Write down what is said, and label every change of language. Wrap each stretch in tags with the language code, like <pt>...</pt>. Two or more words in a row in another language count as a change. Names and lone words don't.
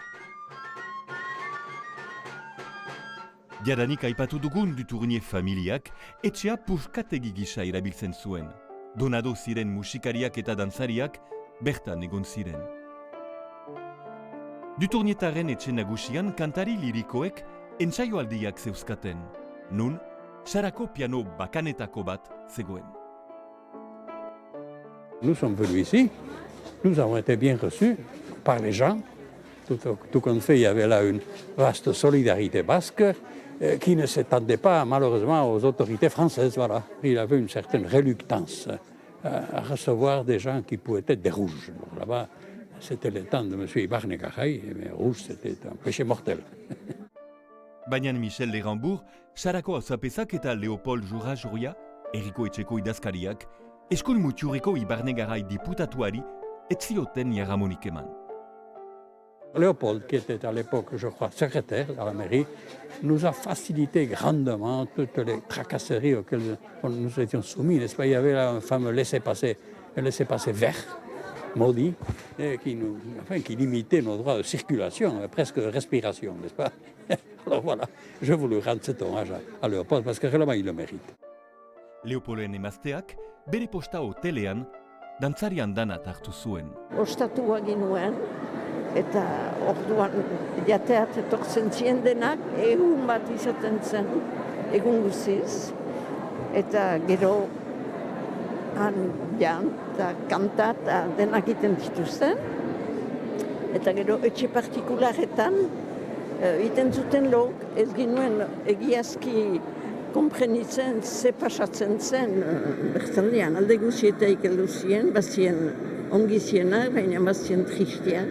<eu>Jadanik aipatu dugun Dutournier familiak etxea puskategi gisa erabiltzen zuen. Donado ziren musikariak eta dantzariak bertan egon ziren. Dutournietaren etxe nagusian kantari lirikoek entsaioaldiak zeuzkaten. Nun, Sarako piano bakanetako bat zegoen.</eu> <fr>Nous sommes venus ici, nous avons été bien reçus par les gens. Tout compte fait, il y avait là une vaste solidarité basque qui ne s'étendait pas malheureusement aux autorités françaises. Voilà. Il avait une certaine reluctance à recevoir des gens qui pouvaient être des rouges. Donc, là-bas, c'était le temps de M. Ibarne-Garay, mais rouge, c'était un péché mortel.</fr> <eu>Baina Michel Lerambourg, Sarako auzapezak eta Leopold Jura-Juria, herriko etxeko idazkariak, eskol mutxurreko Ibarne-Garay diputatuari ez zioten jaramonik eman.</eu> <fr>Léopold, qui était à l'époque, je crois, secrétaire à la mairie, nous a facilité grandement toutes les tracasseries auxquelles nous étions soumis. N'est-ce pas? Il y avait là un fameux laissez-passer vert, maudit, qui limitait nos droits de circulation, presque de respiration, n'est-ce pas? Alors voilà, je voulais rendre cet hommage à Léopold, parce que réellement il le mérite.</fr> <eu>Leopolden emazteak, bere posta hotelean, dantzarian danat hartu zuen. Ostatua ginuen, eta orduan jateat etortzen zien denak, egun bat izaten zen, egun guziz, eta gero han jan, eta kanta, eta denak iten dituzten, eta gero etxe partikularetan, iten zuten lok, ez ginuen egiazki konprenitzen ze pasatzen zen, bertandean, alde guzietaik heldu ziren, bazien ongi zienak, baina bazien tristiak.</eu>